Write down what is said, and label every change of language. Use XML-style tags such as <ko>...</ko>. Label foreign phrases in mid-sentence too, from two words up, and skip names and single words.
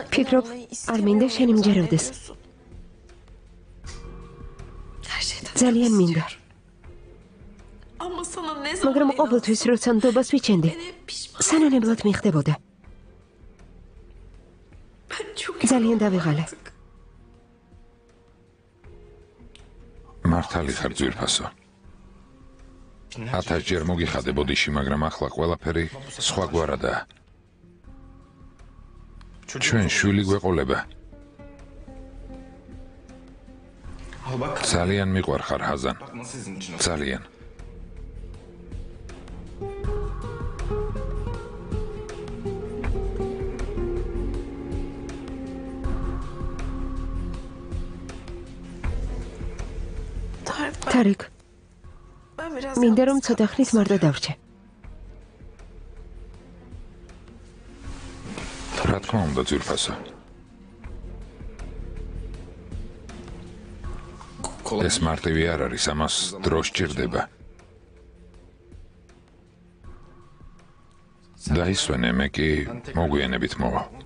<ka>ფიქრობ, არ მინდა შენი მჯეროდეს.</ka> <tr>her şeyden</tr> <ka>ძალიან მინდა.</ka> <tr>ama sana ne zaman</tr> <ka>მაგრამ ყოველთვის როცა ნდობას ვიჩენდი, სანანებლად მიხდებოდა.</ka> <tr>ben çok</tr> <ka>ძალიან დავიღალე. მართალი ხარ ძვირფასო. 1000 ჯერ მოგიხადე ბოდიში, მაგრამ ახლა ყველაფერი სხვაგვარადაა. ჩვენ შვილი გვეყოლება.</ka> <tr>Al bak.</tr> <ka>ძალიან მიყვარხარ, ჰაზან.</ka> <tr>Bak nasıl sizin için o.</tr> <ka>ძალიან. თარიქ,</ka> <tr>ben biraz</tr> <ka>მინდა რომ ცოტა ხნით მარდა დავრჩე. რა თქმა უნდა, ძვირფასო. ეს მარტივი არ არის, ამას დრო სჭირდება. დაისვენე, მე კი მოგვიანებით მოვა.</ka>